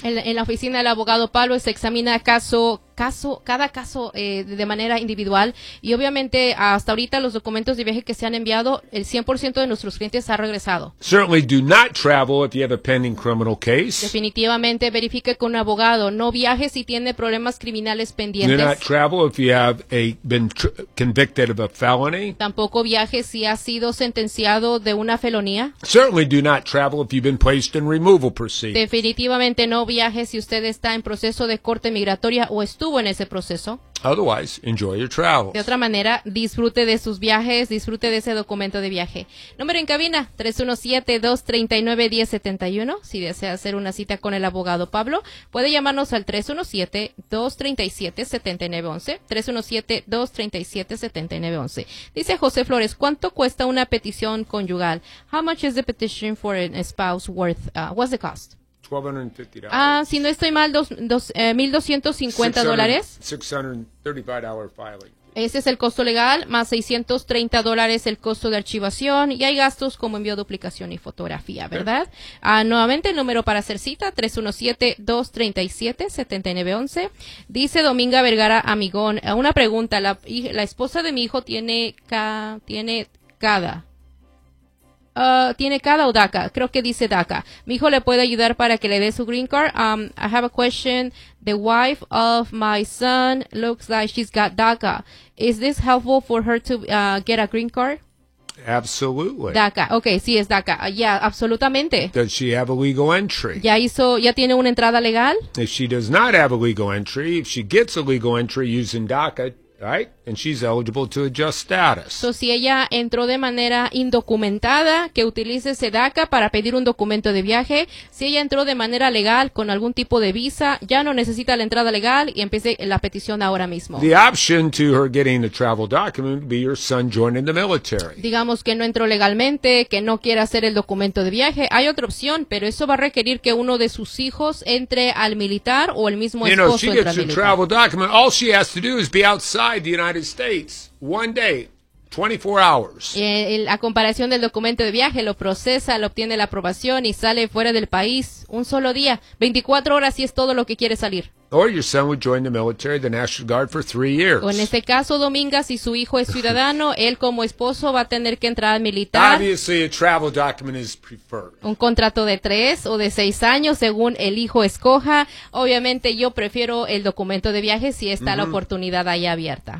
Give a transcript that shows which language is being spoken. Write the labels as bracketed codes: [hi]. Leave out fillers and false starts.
[es] En la oficina del abogado Pablo se examina cada caso de manera individual. Y obviamente, hasta ahorita, los documentos de viaje que se han enviado, el 100% de nuestros clientes ha regresado. [en] Certainly do not travel if you have a pending criminal case. [es] Definitivamente, verifique con un abogado. No viaje si tiene problemas criminales pendientes. [en] Do not travel if you have been convicted of a felony. [es] Tampoco viaje si ha sido sentenciado de una felonía. [en] Certainly do not travel if you've been placed in removal proceedings. [es] Definitivamente no viaje si usted está en proceso de corte migratoria o estuvo estuvo en ese proceso. [en] Otherwise, enjoy your travels. [es] De otra manera, disfrute de sus viajes, disfrute de ese documento de viaje. Número en cabina, 317-239-1071. Si desea hacer una cita con el abogado Pablo, puede llamarnos al 317-237-7911. 317-237-7911. Dice José Flores, ¿cuánto cuesta una petición conyugal? [en] How much is the petition for a spouse worth? What's the cost? $1,250. [es] Si no estoy mal, $1,250. [en] $635 filing. [es] Ese es el costo legal, más $630 el costo de archivación, y hay gastos como envío, duplicación y fotografía, ¿verdad? Okay. Nuevamente, el número para hacer cita, 317-237-7911. Dice Dominga Vergara Amigón, una pregunta, la esposa de mi hijo tiene CADA o DACA, creo que dice DACA. Mi hijo le puede ayudar para que le dé su green card. [en] I have a question. The wife of my son looks like she's got DACA. Is this helpful for her to get a green card? Absolutely. [es] DACA. Okay, sí, es DACA. Yeah, absolutamente. [en] Does she have a legal entry? [es] ¿Ya tiene una entrada legal? [en] If she does not have a legal entry, if she gets a legal entry using DACA, right? And she's eligible to adjust status. [es] So, si ella entró de manera indocumentada, que utilice ese DACA para pedir un documento de viaje. Si ella entró de manera legal con algún tipo de visa, ya no necesita la entrada legal y empiece la petición ahora mismo. [en] The option to her getting the travel document would be your son joining the military. [es] Digamos que no entró legalmente, que no quiera hacer el documento de viaje. Hay otra opción, pero eso va a requerir que uno de sus hijos entre al militar o el mismo esposo entre al militar. [en] You know, she gets a travel document. All she has to do is be outside the United States one day, 24 hours. [es] A comparación del documento de viaje, lo procesa, lo obtiene la aprobación y sale fuera del país un solo día, 24 horas, si es todo lo que quiere salir. [en] Or your son would join the military, the National Guard, for 3 years. [es] O en este caso, Dominga, si su hijo es ciudadano, él como esposo va a tener que entrar al militar. [en] Obviously, a travel document is preferred. [es] Un contrato de 3 o de 6 años, según el hijo escoja. Obviamente, yo prefiero el documento de viaje si está la oportunidad ahí abierta.